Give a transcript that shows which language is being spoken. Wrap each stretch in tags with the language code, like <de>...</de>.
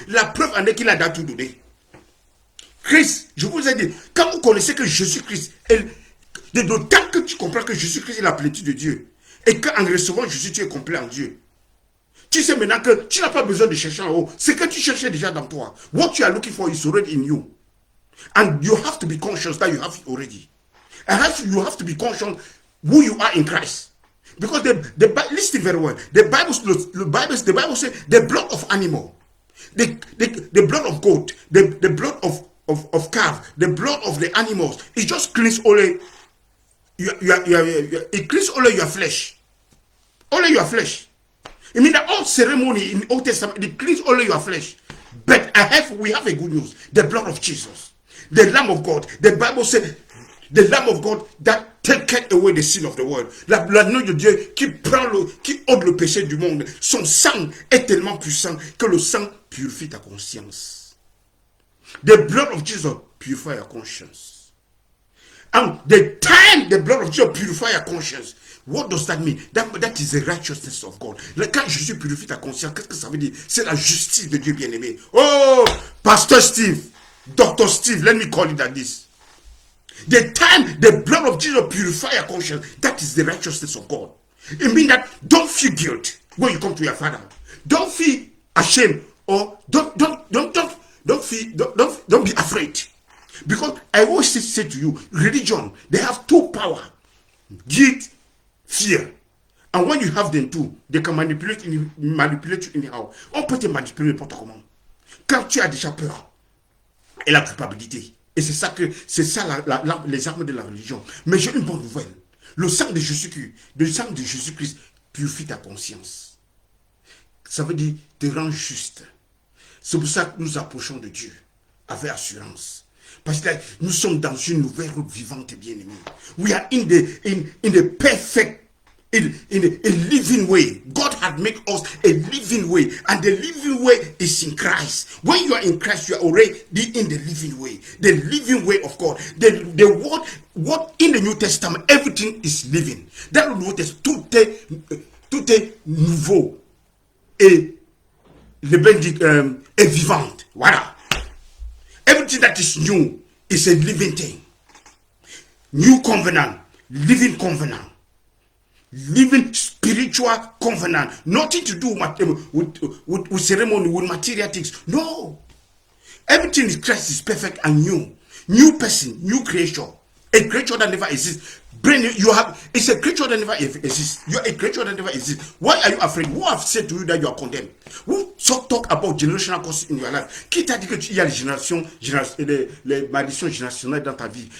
<fr>La preuve en est qu'il a déjà tout donné. Christ, je vous ai dit, quand vous connaissez que Jésus-Christ est... D'autant que tu comprends que Jésus-Christ est la plénitude de Dieu. Et qu'en recevant Jésus, tu es complet en Dieu. Tu sais maintenant que tu n'as pas besoin de chercher en haut. Ce que tu cherchais déjà dans toi.</fr> <en>What you are looking for is already in you. And you have to be conscious that you have it already. And you have to be conscious who you are in Christ. Because listen very well. The Bible says the blood of animal, the blood of goat, the blood of calf, the blood of the animals, it just cleans only it cleans only your flesh. Only your flesh. I mean the old ceremony in the Old Testament, it cleans only your flesh. But we have a good news. The blood of Jesus. The Lamb of God. The Bible said the Lamb of God that taketh away the sin of the world.</en> <fr>L'agneau de Dieu qui ôte le péché du monde. Son sang est tellement puissant que le sang purifie ta conscience.</fr> <en>The blood of Jesus purify your conscience. And the time the blood of Jesus purify your conscience, what does that mean? That is the righteousness of God.</en> <fr>Quand Jésus purifie ta conscience, qu'est-ce que ça veut dire? C'est la justice de Dieu bien-aimé.</fr> <en>Oh, Pastor Steve, Dr. Steve, let me call it like this. The time the blood of Jesus purify your conscience, that is the righteousness of God. It means that don't feel guilt when you come to your Father. Don't feel ashamed or don't be afraid. Because I always say to you, religion, they have two power. Guilt, fear. And when you have them two, they can manipulate you anyhow.</en> <fr>On peut te manipuler n'importe comment. Quand tu as déjà peur et la culpabilité. Et c'est ça les armes de la religion. Mais j'ai une bonne nouvelle. Le sang de Jésus-Christ purifie ta conscience. Ça veut dire te rend juste. C'est pour ça que nous approchons de Dieu avec assurance. Parce que nous sommes dans une nouvelle route vivante, bien-aimés.</fr> <en>We are in the perfect, in a living way. God had made us a living way. And the living way is in Christ. When you are in Christ, you are already in the living way. The living way of God. The word, what in the New Testament, everything is living.</en> <fr>Dans le Nouveau Testament, tout est nouveau. Et le ben dit, est vivante. Voilà.</fr> <en>Everything that is new is a living thing. New covenant, living covenant, living spiritual covenant. Nothing to do with ceremony, with material things. No. Everything in Christ is perfect and new. New person, new creation. A creature that never exists. It's a creature that never exists. You are a creature that never exists. Why are you afraid? Who have said to you that you are condemned? Who talk about generational curses in your life?</en> <fr>Qui t'a dit qu'il y a les malédictions générationnelles dans ta vie?</fr>